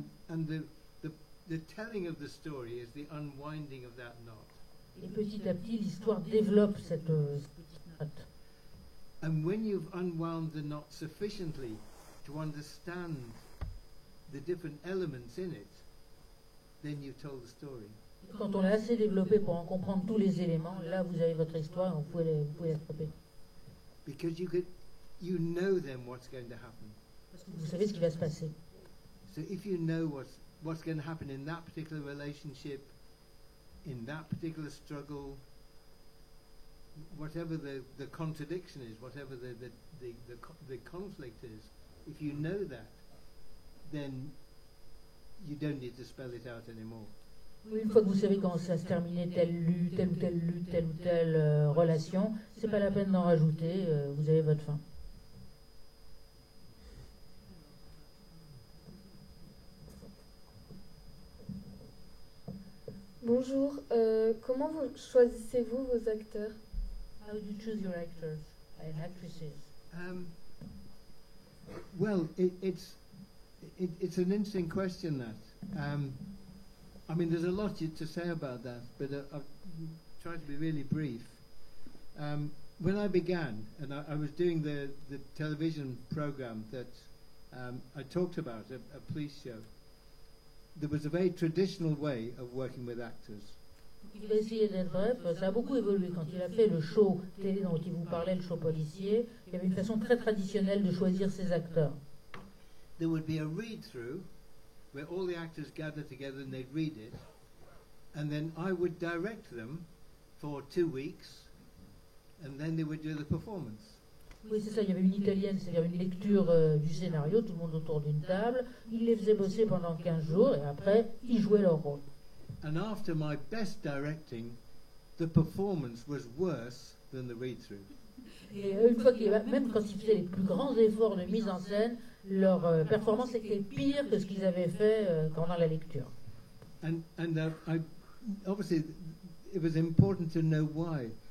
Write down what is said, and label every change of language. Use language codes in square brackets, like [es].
[en] And the telling of the story is the unwinding of that knot. [fr] Et petit à petit, l'histoire développe cette petite note. [en] And when you've unwound the knot sufficiently to understand the different elements in it, then you've told the story. [fr] Quand on l'a assez développé pour en comprendre tous les éléments, là vous avez votre histoire, vous pouvez la stopper. [en] Because you know then what's going to happen. [fr] Parce que vous savez ce qui va se passer. [en] So if you know what's going to happen in that particular relationship, in that particular struggle, whatever the contradiction is, whatever the conflict is, if you know that, then you don't need to spell it out anymore. [fr] Oui, une fois que vous savez comment ça se terminer, telle ou telle relation, c'est pas la peine d'en rajouter, vous avez votre fin. Bonjour, comment choisissez-vous vos acteurs? [en] How do you choose your actors and actresses? Well, it's an interesting question, that. There's a lot to say about that, but I'll try to be really brief. When I began, and I was doing the television program that I talked about, a police show, there was a very traditional way of working with actors. [fr] Il a essayé d'être bref, ça a beaucoup évolué. Quand il a fait le show télé dont il vous parlait, le show policier, il y avait une façon très traditionnelle de choisir ses acteurs. [en] There would be a read-through where all the actors gathered together and they'd read it, and then I would direct them for 2 weeks, and then they would do the performance. [fr] Oui, c'est ça, il y avait une italienne, c'est-à-dire une lecture du scénario, tout le monde autour d'une table, il les faisait bosser pendant 15 jours, et après, ils jouaient leur rôle. [en] And after my best directing, the performance was worse than the read-through. [fr] Et une fois même quand ils faisaient les plus grands efforts de mise en scène, leur performance était pire que ce qu'ils avaient fait pendant la lecture. [en] And obviously it was important to know why.